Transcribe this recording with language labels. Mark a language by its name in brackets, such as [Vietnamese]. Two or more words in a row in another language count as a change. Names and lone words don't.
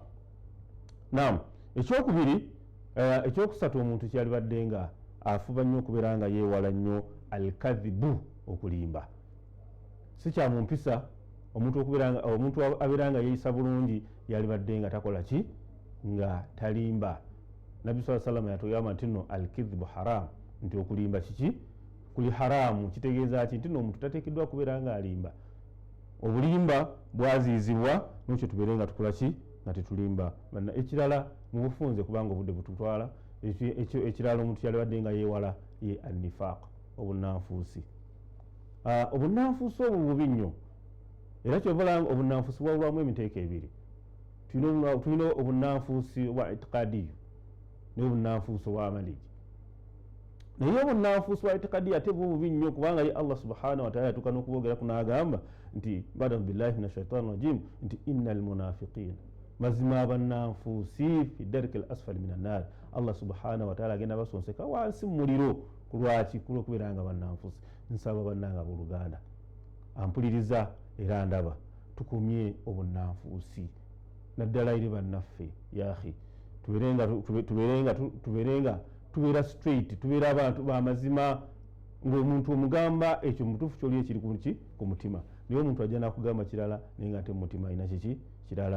[Ganda] Naam, ekyokubiri ekyokusatu omuntu kyalibadde nga afuba nnyo okubeera nga yeewala nnyo alkadhibu, okulimba. Si kya mu mpisa omuntu abeera nga yeeyisa bulungi yalibadde nga takola ki, nga talimba. Nabbi [Arabic] صلى الله عليه وسلم [Ganda] yatugamba nti nno alkidhibu haram, nti okulimba kiki, kuli haramu. Kitegeeza ki nti nno omuntu tateekeddwa kubeera nga alimba. Obulimba bwaziizibwa, n'ekyo tubeere nga tukola ki, nga tetulimba. Ekirala mu bufunze kubanga obudde bututwala, ekirala omuntu yalibadde nga yeewala ye annifaq, obunanfuusi. Obunanfuusi obwo bubi nnyo, era kyovalanga obunanfuusi bwawulwamu emiteeko ebiri. Tulina obunanfuusi obwa itiqadiyu n'obunanfuusi obwa amaliji. Naye obunanfuusi bwa itiqadiyu ate bwo bubi nnyo, kubanga ye Allah [Arabic] سبحانه وتعالى [Ganda] yatuuka n'okubogera kunagamba nti [Arabic] أعوذ بالله من الشيطان الرجيم [Ganda] nti [Arabic] إن المنافقين, [Ganda] mazima abannanfuusi [Arabic] في الدرك الأسفل من النار, [Ganda] Allah [Arabic] سبحانه وتعالى [Ganda] agenda basonseka wansi mu muliro. Kulwaki? Kulw'okubeera nga bannanfuusi. Nsaba bannanga abooluganda ampuliriza era ndaba tukumye obunnanfuusi naddala eri bannaffe yaahi, tubeera straight, tubeera abantu b'amazima, ng'omuntu omugamba ekyo mutuufu ky'oli ekiri ku mutima, naye omuntu ajja nakugamba kirala naye nga ate mu mutima alina kiki kirala.